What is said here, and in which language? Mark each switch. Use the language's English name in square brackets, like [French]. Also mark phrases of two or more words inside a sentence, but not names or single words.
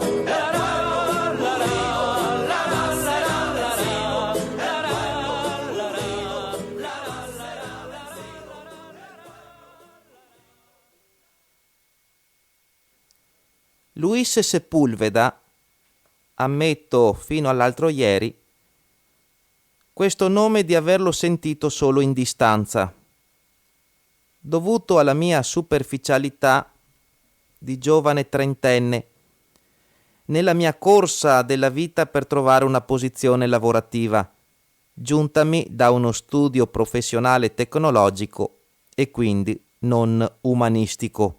[Spanish] El pueblo unido jamás será vencido. Luis Sepúlveda, [Italian] ammetto fino all'altro ieri, questo nome di averlo sentito solo in distanza, dovuto alla mia superficialità di giovane trentenne, nella mia corsa della vita per trovare una posizione lavorativa, giuntami da uno studio professionale tecnologico e quindi non umanistico.